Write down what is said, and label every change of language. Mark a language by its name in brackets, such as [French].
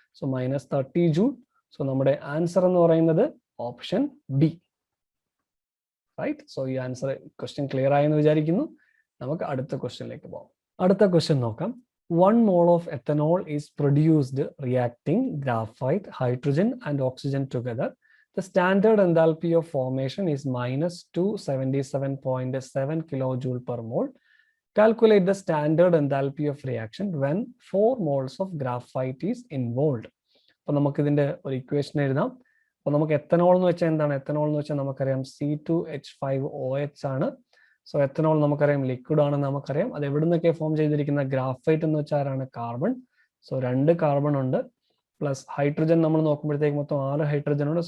[Malayalam] So -30 joule. So നമ്മുടെ answer എന്ന് പറയുന്നത് ഓപ്ഷൻ ബി, റൈറ്റ്. സോ ഈ ആൻസർ ക്വസ്റ്റ്യൻ ക്ലിയർ ആയെന്ന് വിചാരിക്കുന്നു. നമുക്ക് അടുത്ത ക്വസ്റ്റ്യനിലേക്ക് പോകാം. അടുത്ത ക്വസ്റ്റ്യൻ നോക്കാം. [English] 1 mole of ethanol is produced reacting graphite, hydrogen and oxygen together. The standard enthalpy of formation is -277.7 kilojoule per mole. Calculate the standard enthalpy of reaction when 4 moles of graphite is involved. [Malayalam] അപ്പോൾ നമുക്ക് ഇതിന്റെ ഒരു equation എഴുതാം. അപ്പോൾ നമുക്ക് ethanol എന്ന് വെച്ചാൽ എന്താണ്? എത്തനോൾ എന്ന് വെച്ചാൽ നമുക്കറിയാം C2H5OH ആണ്. സോ എത്തനോൾ നമുക്കറിയാം ലിക്വിഡ് ആണെന്ന് നമുക്കറിയാം. അത് എവിടെ നിന്നൊക്കെ ഫോം ചെയ്തിരിക്കുന്ന? ഗ്രാഫൈറ്റ് എന്ന് വെച്ചാൽ ആരാണ്? കാർബൺ. സോ 2 കാർബൺ ഉണ്ട്, പ്ലസ് ഹൈഡ്രജൻ നമ്മൾ നോക്കുമ്പോഴത്തേക്ക് മൊത്തം 6 ഹൈഡ്രജൻ ഉണ്ട്.